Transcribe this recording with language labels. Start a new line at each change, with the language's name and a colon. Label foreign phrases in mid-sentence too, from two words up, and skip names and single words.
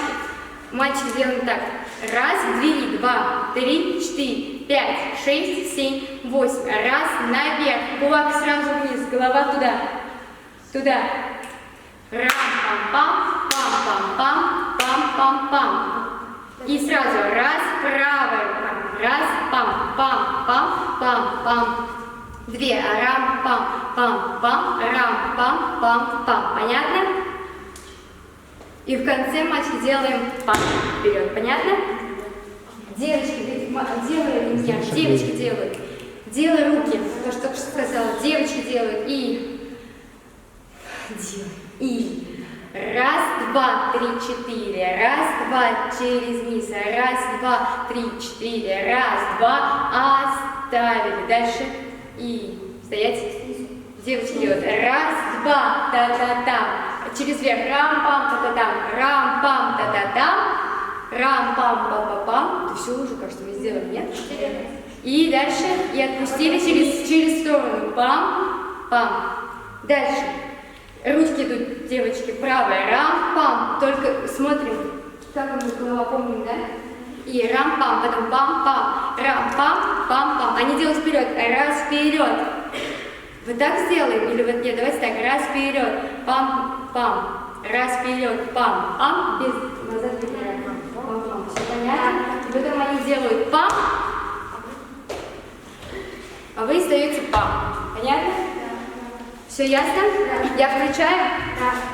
Russian: Мальчики делают так. Раз, два, три, 4, 5, 6, 7, 8. Раз, наверх. Кулак сразу вниз. Голова туда. Туда. Рам-пам-пам, пам-пам-пам, пам-пам-пам. И сразу раз, правая рука. Раз, пам-пам-пам-пам-пам. Две. Рам-пам-пам-пам, рам-пам-пам-пам. Понятно? И в конце мальчики делаем пам вперед. Понятно? Девочки, делают меня. Девочки делают. Делай руки. То, что только что сказала. Девочки делают. И. Делай. И. Раз, два, три, 4. Раз, два, через низ. Раз, два, три, 4. Раз, два. Оставили. Дальше. И. Стоять. Девочки делают. Раз, два, та-та-та. Через верх. Рам-пам-та-та-там. Рам-пам-та-та-там. Рам-пам-па-па-пам. Это все уже, кажется, мы сделали, нет? И дальше. И отпустили через сторону. Пам-пам. Дальше. Ручки идут, девочки, правая. Рам-пам. Только смотрим, как мы голова помним, да? И рам-пам. Потом пам-пам. Рам-пам. Пам-пам. Они делают вперед. Раз, вперед. Вот так сделаем? Или вот нет, давайте так. Раз, вперед. Пам-пам. Раз, вперед. Пам-пам. Без назад вперед. Пам-пам. Все понятно? И потом они делают пам. А вы остаете пам. Понятно? Все ясно? Я включаю? Да.